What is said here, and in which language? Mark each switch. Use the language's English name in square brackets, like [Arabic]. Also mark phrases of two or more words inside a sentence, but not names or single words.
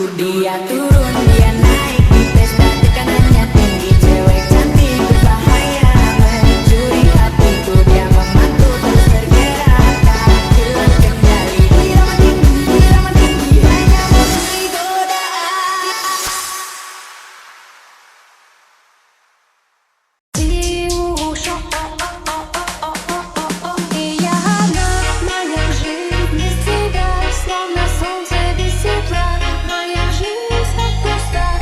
[Indonesian] Dia turun, dia naik di pesta, tekanannya tinggi. Cewek cantik berbahaya mencuri hatiku. Dia memantul terus bergerak, tak hilang kendali. Irama tinggi, hanya mencuri godaan. [Russian] Ты ушел, и я одна, моя жизнь без тебя, словно солнце без тепла. Моя жизнь так пуста.